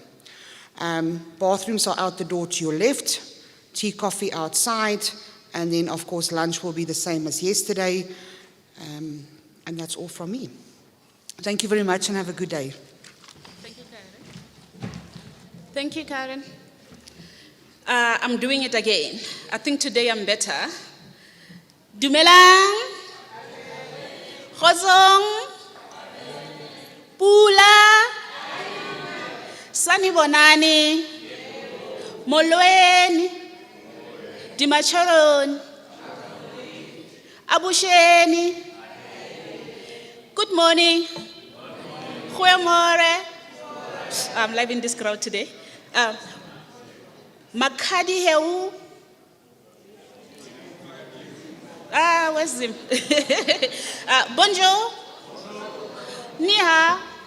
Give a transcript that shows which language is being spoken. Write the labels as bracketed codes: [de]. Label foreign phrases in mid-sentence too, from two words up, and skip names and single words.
[en] Bathrooms are out the door to your left, tea, coffee outside, And then, of course, lunch will be the same as yesterday. And that's all from me. Thank you very much and have a good day. Thank you, Karen. Thank you, Karen. I'm doing it again. I think today I'm better. [tn] Dumelang. Khosong. Pula. Sanibonani. [xh] Molweni. Dimachoroni. Abusheni. [en] Good morning. Goeiemorgen. I'm loving this crowd today. Makadi heu. Where's him? Bonjour. [zh] Ni hao.